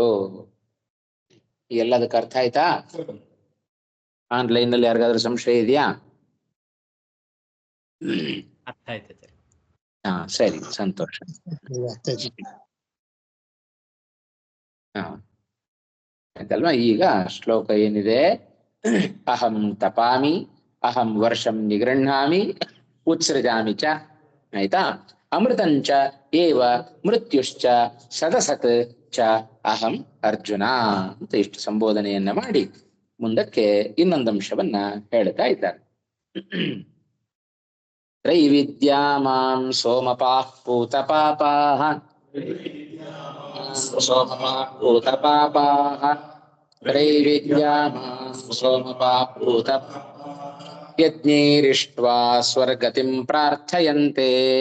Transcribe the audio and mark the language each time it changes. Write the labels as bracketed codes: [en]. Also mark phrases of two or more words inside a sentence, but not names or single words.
[kn] ಎಲ್ಲದಕ್ಕೆ ಅರ್ಥ ಆಯ್ತಾ? ಆನ್ಲೈನ್ ನಲ್ಲಿ ಯಾರಿಗಾದ್ರೂ ಸಂಶಯ ಇದೆಯಾ? ಅರ್ಥ ಆಯ್ತು. ಹಾ, ಸರಿ, ಸಂತೋಷ. ಹಾ, ಆಯ್ತಲ್ವಾ. ಈಗ ಶ್ಲೋಕ ಏನಿದೆ, [sa] ಅಹಂ ತಪಾಮಿ, ಅಹಂ ವರ್ಷಂ ನಿಗೃಹಾಮಿ, ಉತ್ಸೃಜಾಮಿ ಚ, ಆಯ್ತಾ. ಅಮೃತಂಚ ಏವ ಮೃತ್ಯುಶ್ಚ ಸದಸತ್ ಚ ಅಹಂ ಅರ್ಜುನ [kn] ಅಂತ ಇಷ್ಟು ಸಂಬೋಧನೆಯನ್ನ ಮಾಡಿ ಮುಂದಕ್ಕೆ ಇನ್ನೊಂದು ಅಂಶವನ್ನ ಹೇಳ್ತಾ ಇದ್ದಾರೆ. [sa] ತ್ರೈವಿದ್ಯಾ ಮಾಂ ಸೋಮಪಾಃ ಪೂತಪಾಪಾಃ ಸೋಮಪಾಃ ತ್ರೈವಿದ್ಯಾ ಮಾಂ ಸೋಮಪಾಃ ಪೂತಪಾಪಾಃ ಯಜ್ಞೈರಿಷ್ಟ್ವಾ ಸ್ವರ್ಗತಿಂ ಪ್ರಾರ್ಥಯಂತೆ.